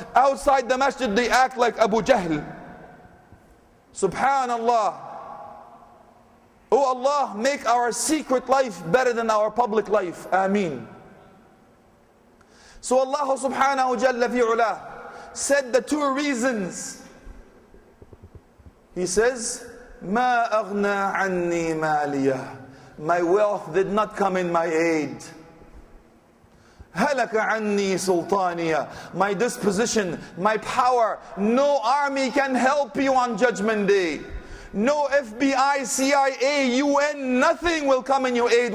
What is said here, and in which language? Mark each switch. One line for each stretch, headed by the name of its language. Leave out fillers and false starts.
English: Outside the masjid, they act like Abu Jahl. Subhanallah. Oh Allah, make our secret life better than our public life. Ameen. So Allah subhanahu jalla fi'ula said the two reasons. He says,
Arabic: مَا أَغْنَى عَنِّي مَالِيَهْ.
English: My wealth did not come in my aid.
Arabic: هَلَكَ عَنِّي سُلْطَانِيَ.
English: My disposition, my power. No army can help you on Judgment Day. No FBI, CIA, UN, nothing will come in your aid.